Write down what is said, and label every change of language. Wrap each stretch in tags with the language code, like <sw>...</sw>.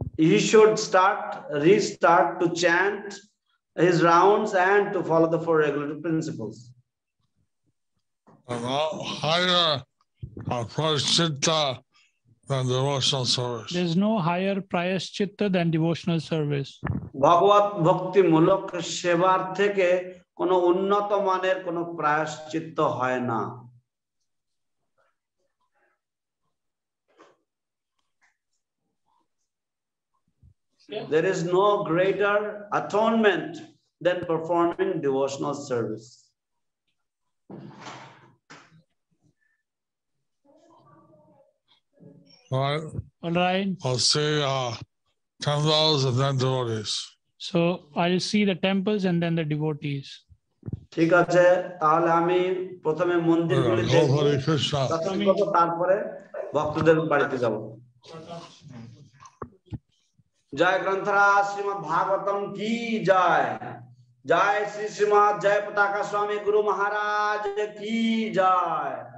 <en>He should restart to chant his rounds and to follow the 4 regulative principles. Higher prashchitta than devotional service. There's no higher prayaschitta than devotional service.</en> <bn>ভগবত ভক্তিমূলক সেবার থেকে কোনো উন্নত মানের কোনো প্রায়শ্চিত্ত হয় না।</bn> <en>There is no greater atonement than performing devotional service. All right. I'll say temples and then devotees. So I'll see the temples and then the devotees.</en> <bn>ঠিক আছে, তাহলে আমি প্রথমে মন্দিরগুলি দেখব, তারপরে ভক্তদের বাড়িতে যাব। জয় গ্রন্থরাজ শ্রীমদ ভাগবতম কি জয়। জয় শ্রী শ্রীমদ জয়পতাকা স্বামী গুরু মহারাজ কি জয়।</bn>